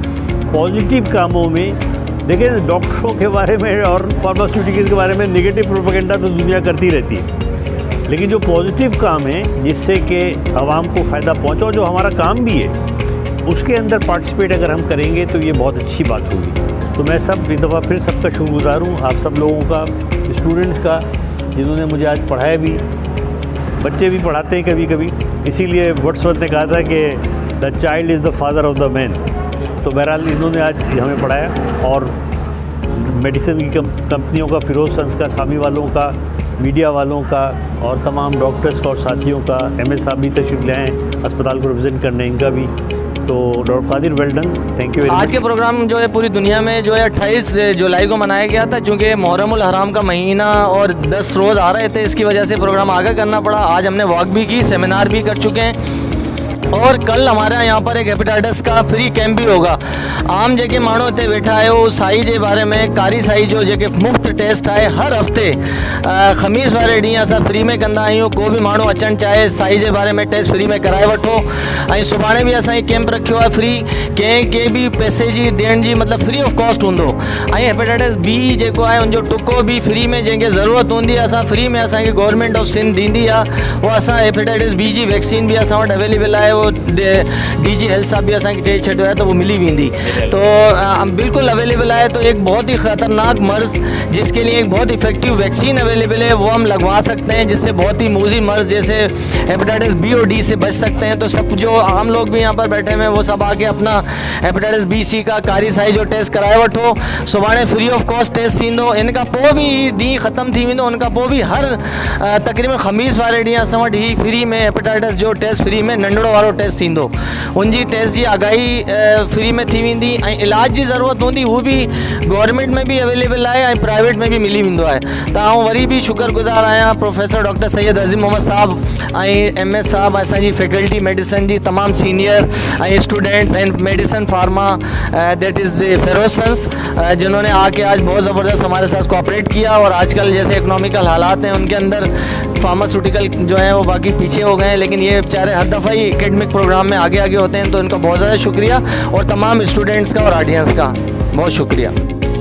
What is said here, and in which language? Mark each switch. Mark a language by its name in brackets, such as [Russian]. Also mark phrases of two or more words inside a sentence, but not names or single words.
[Hindi] पॉजिटिव कामों में देखिए, डॉक्टरों के बारे में और फार्मास्यूटिकल्स के बारे में [English] negative propaganda [Hindi] तो दुनिया करती रहती है, लेकिन जो पॉजिटिव काम है जिससे कि आवाम को फ़ायदा पहुँचा, जो हमारा काम भी है, उसके अंदर पार्टिसिपेट अगर हम करेंगे तो ये बहुत अच्छी बात होगी। तो मैं एक दफ़ा फिर सबका शुक्रगुज़ार हूँ, आप सब लोगों का, स्टूडेंट्स का, जिन्होंने मुझे आज पढ़ाया भी। बच्चे भी पढ़ाते हैं कभी कभी, इसीलिए वर्ड्सवर्थ ने कहा था कि [English] the child is the father of the man. [Hindi] तो बहरहाल इन्होंने आज हमें पढ़ाया और मेडिसिन की कंपनियों का, फिरोज़ सन्स का, सामी वालों का, मीडिया वालों का और तमाम डॉक्टर्स का और साथियों का, MS साहब भी तशरीफ़ ले आए अस्पताल को रिप्रेजेंट करने, इनका भी। तो डॉक्टर कादिर, [English] well done, thank you. [Hindi] आज के प्रोग्राम जो है पूरी दुनिया में जो है 28 जुलाई को मनाया गया था। चूँकि मुहर्रमुल हराम का महीना और 10 रोज़ आ रहे थे, इसकी वजह से प्रोग्राम आगे करना पड़ा। आज हमने वॉक भी की, सेमिनार भी कर चुके हैं और कल हमारे यहाँ पर एक हेपेटाइटिस का [English] free camp [Hindi] भी होगा। [Sindhi] आम जेके माण्हू हिते वेठा आहियो, साई जे बारे में, कारी साई जो जेके मुफ़्त टेस्ट आहे हर हफ़्ते ख़मीस वारे ॾींहुं असां फ्री में कंदा आहियूं। को बि माण्हू अचणु चाहे साई जे बारे में टेस्ट फ्री में कराए वठो। ऐं सुभाणे बि असां कैंप रखियो आहे फ्री, कंहिं बि पैसे जी ॾियण जी मतिलबु [English] free of cost [Sindhi] हूंदो। ऐं हेपेटाइटिस बी जेको आहे उनजो टुको बि फ्री में, जंहिंखे ज़रूरत हूंदी आहे असां फ्री में, असांखे [English] government of Sindh [Sindhi] ॾींदी आहे। उहा असां हेपेटाइटिस बी जी वैक्सीन बि असां वटि अवेलेबल आहे। वो DG हेल्थ साहब भी असांखे चई छॾियो आहे त वो मिली वेंदी। [Hindi] तो बिल्कुल अवेलेबल है। तो एक बहुत ही ख़तरनाक मर्ज़ जिसके लिए एक बहुत [English] effective vaccine [Hindi] अवेलेबल है, वो हम लगवा सकते हैं, जिससे बहुत ही मूजी मर्ज़ जैसे हेपेटाइटिस B और D से बच सकते हैं। तो सब जो आम लोग भी यहाँ पर बैठे हुए हैं वो सब आके अपना हेपेटाइटिस B C का [Sindhi] कारी साई जो टेस्ट कराए वठो। सुभाणे [English] free of cost [Sindhi] टेस्ट थींदो। इन खां पोइ बि ॾींहुं ख़तमु थी वेंदो। उन खां पोइ बि हर तक़रीबन ख़मीस वारे ॾींहुं असां वटि ही फ्री में हेपेटाइटिस जो टेस्ट फ्री में नंढिड़ो वारो टेस्ट थींदो। उनजी टेस्ट जी आगाही फ्री में थी वेंदी ऐं इलाज जी ज़रूरत हूंदी हू बि गवर्नमेंट में भी अवेलेबल है ऐं प्राइवेट में भी मिली वेंदो आहे। त आउं वरी बि शुक्रगुज़ार आहियां प्रोफेसर डॉक्टर सैयद अज़ीम मोहम्मद साहब ऐं MS साहब असांजी फैकल्टी मेडिसिन जी तमाम सीनियर ऐं [English] students and medicine pharma that is the Feroz Sons, [Hindi] जिन्होंने आके आज बहुत ज़बरदस्त हमारे साथ कोऑपरेट किया। और आजकल जैसे इकोनॉमिकल हालात हैं उनके अंदर फार्मास्यूटिकल जो हैं वो बाकी पीछे हो गए हैं, लेकिन ये बेचारे हर दफ़ा ही [English] academic program [Hindi] में आगे होते हैं। तो इनका बहुत ज़्यादा शुक्रिया और तमाम स्टूडेंट्स का और ऑडियंस का बहुत शुक्रिया।